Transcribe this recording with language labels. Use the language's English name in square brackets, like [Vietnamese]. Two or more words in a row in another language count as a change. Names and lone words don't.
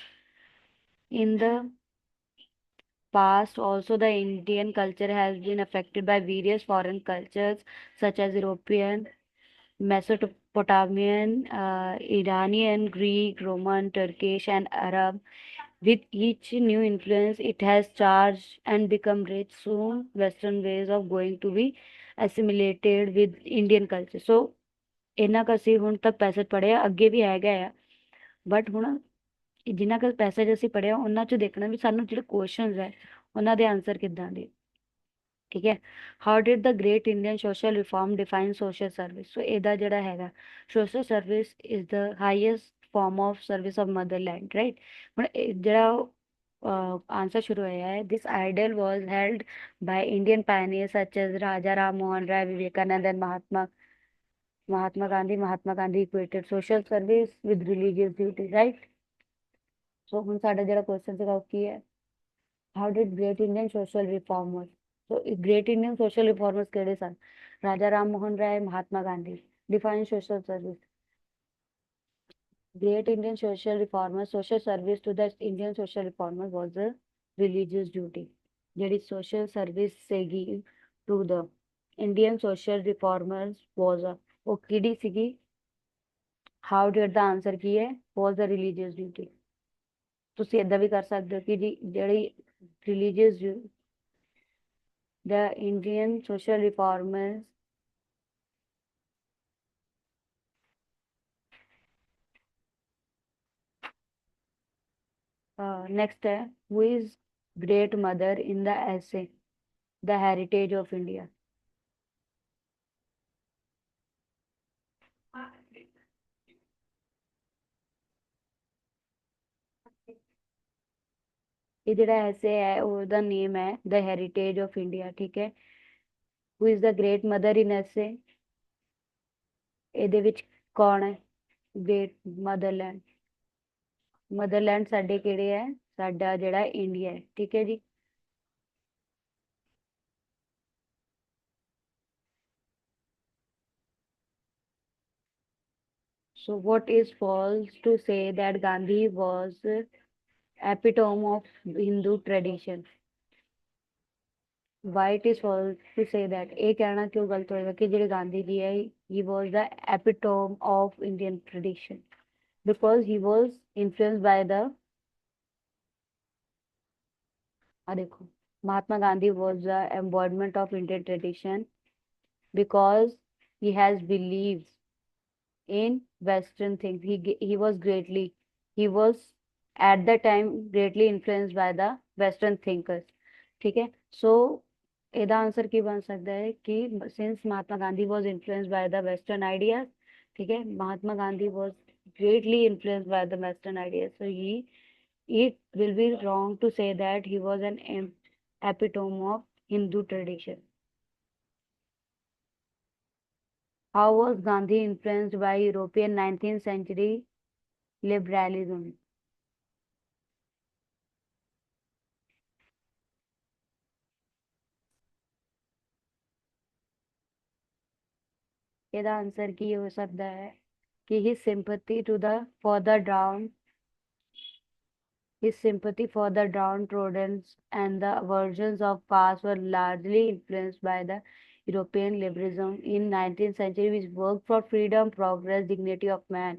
[English] In the past, also the Indian culture has been affected by various foreign cultures such as European, Mesopotamian, Iranian, Greek, Roman, Turkish, and Arab. With each new influence, it has charged and become rich. Soon, Western ways of going to be assimilated with Indian culture. So, [Punjabi] ਇਹਨਾਂ ਕੁ ਅਸੀਂ ਹੁਣ ਤੱਕ ਪੈਸੇਜ ਪੜ੍ਹਿਆ, ਅੱਗੇ ਵੀ ਹੈਗਾ ਆ, ਬਟ ਹੁਣ ਜਿੰਨਾ ਕੁ ਪੈਸੇਜ ਅਸੀਂ ਪੜ੍ਹਿਆ ਉਹਨਾਂ ਚ ਦੇਖਣਾ ਵੀ ਸਾਨੂੰ ਜਿਹੜੇ ਕੁਐਸਚਨਸ ਹੈ ਉਹਨਾਂ ਦੇ ਆਨਸਰ ਕਿੱਦਾਂ ਦੇ, ਠੀਕ ਹੈ। [English] how did the great Indian social reform define social service. ਸੋ [Punjabi] ਇਹਦਾ ਜਿਹੜਾ ਹੈਗਾ, [English] social service is the highest form of service of motherland, right. [Punjabi] ਹੁਣ ਜਿਹੜਾ ਆਂਸਰ ਸ਼ੁਰੂ ਹੋਇਆ ਹੈ, [English] this ideal was held by Indian pioneer such as Raja Ram Mohan Roy, Vivekananda and Mahatma Gandhi equated social service with religious duty, right? [Punjabi] So ਹੁਣ ਸਾਡਾ ਜਿਹੜਾ ਕੁਐਸਚਨ ਸੀਗਾ ਉਹ ਕੀ ਹੈ, [English] how did great Indian social reformers. [Punjabi] ਸੋ [English] great Indian social reformers [Punjabi] ਕਿਹੜੇ ਸਨ? [English] ਰਾਜਾ ਰਾਮ ਮੋਹਨ ਰਾਏ, ਮਹਾਤਮਾ ਗਾਂਧੀ। Define social service. Great Indian social reformers, social service to the Indian social reformers was a religious duty. ਜਿਹੜੀ social service ਸੀਗੀ to the Indian social reformers was a, [Punjabi] ਉਹ ਕਿਹੜੀ ਸੀਗੀ? [English] how did [Punjabi] ਦਾ ਆਂਸਰ ਕੀ ਹੈ? [English] was the religious duty. [Punjabi] ਤੁਸੀਂ ਏਦਾਂ ਵੀ ਕਰ ਸਕਦੇ ਹੋ ਕਿ ਜੀ ਜਿਹੜੀ ਰਿਲੀਜੀਅਸ [English] the Indian social reformers next है, who is great mother in the essay the heritage of India। [Punjabi] ਇਹ ਜਿਹੜਾ ਐਸੇ ਹੈ ਉਹਦਾ ਨੇਮ ਹੈ the heritage of India, ਠੀਕ ਹੈ। [English] who is the great mother in essay, [Punjabi] ਇਹਦੇ ਵਿੱਚ ਕੌਣ ਹੈ [English] great motherland? [Punjabi] ਮਦਰਲੈਂਡ ਸਾਡੇ ਕਿਹੜੇ ਹੈ? ਸਾਡਾ ਜਿਹੜਾ ਇੰਡੀਆ ਹੈ, ਠੀਕ ਹੈ ਜੀ। [English] So what is false to say that Gandhi was epitome of Hindu tradition? Why it is false to say that? [Punjabi] ਇਹ ਕਹਿਣਾ ਕਿਉਂ ਗਲਤ ਹੋਏਗਾ ਕਿ ਜਿਹੜੇ ਗਾਂਧੀ ਜੀ ਹੈ, [English] he was the epitome of Indian tradition because he was influenced by the, देखो, Mahatma Gandhi was the embodiment of Indian tradition because he has believed in Western things. He was greatly, he was at the time greatly influenced by the Western thinkers. [Hindi] ठीक है, [English] so [Punjabi] ਇਹਦਾ आंसर ਕੀ [Hindi] बन सकता है कि [English] since Mahatma Gandhi was influenced by the Western ideas, [Hindi] ठीक है, [English] Mahatma Gandhi was greatly influenced by the Western ideas, so it will be wrong to say that he was an epitome of Hindu tradition. How was Gandhi influenced by European 19th century liberalism? [Punjabi] ਇਹਦਾ आंसर ਕੀ ਹੋ ਸਕਦਾ ਹੈ [English] कि his sympathy to the for the drowned, his sympathy for the downtrodden and the versions of caste were largely influenced by the European liberalism in 19th century, which worked for freedom, progress, dignity of man.